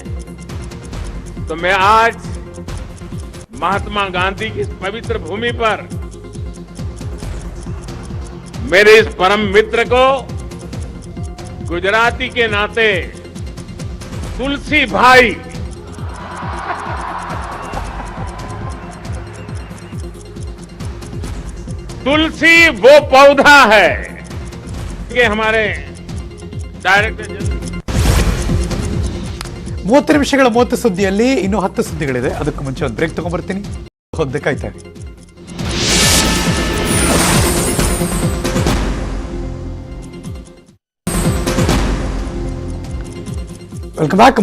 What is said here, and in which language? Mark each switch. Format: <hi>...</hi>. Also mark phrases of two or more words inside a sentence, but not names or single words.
<hi>तो मैं आज महात्मा गांधी की इस पवित्र भूमि पर मेरे इस परम मित्र को गुजराती के नाते तुलसी भाई तुलसी वो पौधा है कि हमारे</hi> <en>director general</en> <kn>30 ನಿಮಿಷಗಳ 30 ಸುದ್ದಿಯಲ್ಲಿ ಇನ್ನೂ 10 ಸುದ್ದಿಗಳಿದೆ. ಅದಕ್ಕೂ ಮುಂಚೆ ಒಂದು ಬ್ರೇಕ್ ತಗೊಂಡ್ಬರ್ತೀನಿ. ಹೊದ್ದೆ ಕಾಯ್ತಾ ಇರಿ.</kn> <en>welcome back.</en>